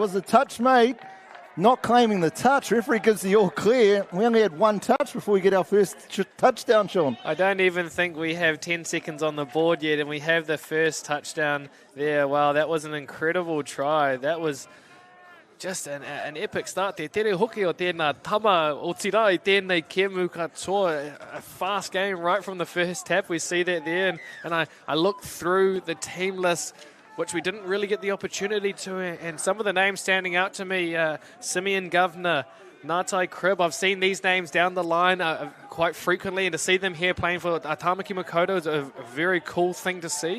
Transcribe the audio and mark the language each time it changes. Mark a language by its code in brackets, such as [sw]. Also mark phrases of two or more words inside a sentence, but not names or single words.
[en] Was the touch made? Not claiming the touch. Referee gives the all clear. We only had one touch before we get our first touchdown, Sean. I don't even think we have 10 seconds on the board yet, and we have the first touchdown there. Wow, that was an incredible try. That was just an epic start there. [mi] Tere hoki o tēnā tama o tira I tēnei kemu katoa. [en] A fast game right from the first tap. We see that there, and I looked through the team list, which we didn't really get the opportunity to, and some of the names standing out to me, Simeon Governor, Ngātai Crib, I've seen these names down the line quite frequently, and to see them here playing for Tamaki Makaurau is a very cool thing to see.